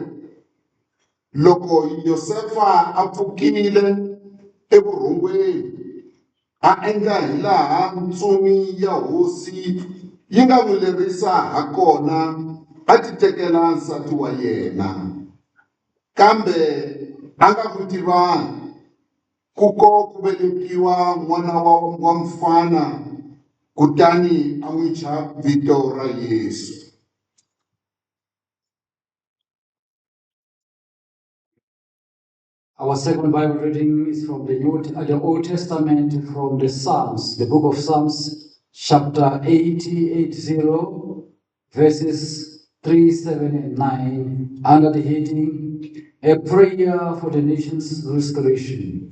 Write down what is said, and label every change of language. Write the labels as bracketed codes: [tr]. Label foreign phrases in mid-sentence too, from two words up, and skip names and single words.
[ts] Loko Yosefa a pfukile evurhongweni a endla hi laha ntsumi ya hosi yi nga n'wi lerisa ha kona, a ti tekela nsati wa yena, kambe a nga n'wi tivanga ku velekiwa n'wana wa mfana, kutani a n'wi thya vito ra Yesu. [en] Our second Bible reading is from the Old Testament, from the Psalms, the book of Psalms, chapter 80, verses 3, 7, and 9, under the heading, A Prayer for the Nation's Restoration.